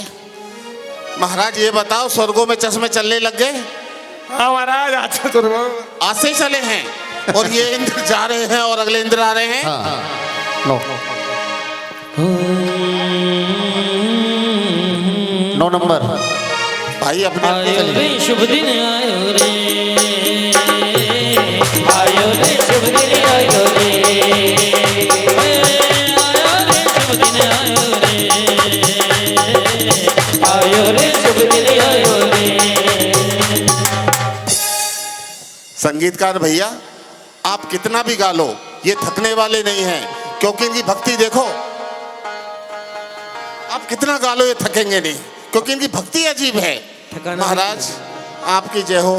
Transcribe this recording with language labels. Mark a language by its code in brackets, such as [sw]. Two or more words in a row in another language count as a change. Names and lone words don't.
[hi] महाराज ये बताओ, स्वर्गों में चश्मे चलने लग गए? हाँ महाराज, आज तो आज से ही चले हैं। और ये इंद्र जा रहे हैं और अगले इंद्र आ रहे हैं। नौ नंबर भाई अपने आयो रे शुभ दिन आयो रे, आयो रे शुभ दिन आयो रे, आयो रे शुभ दिन आयो रे, आयो रे शुभ दिन आयो रे। संगीतकार भैया, आप कितना भी गा लो ये थकने वाले नहीं हैं, क्योंकि इनकी भक्ति देखो। आप कितना गा लो ये थकेंगे नहीं, क्योंकि इनकी भक्ति अजीब है। महाराज आपकी जय हो।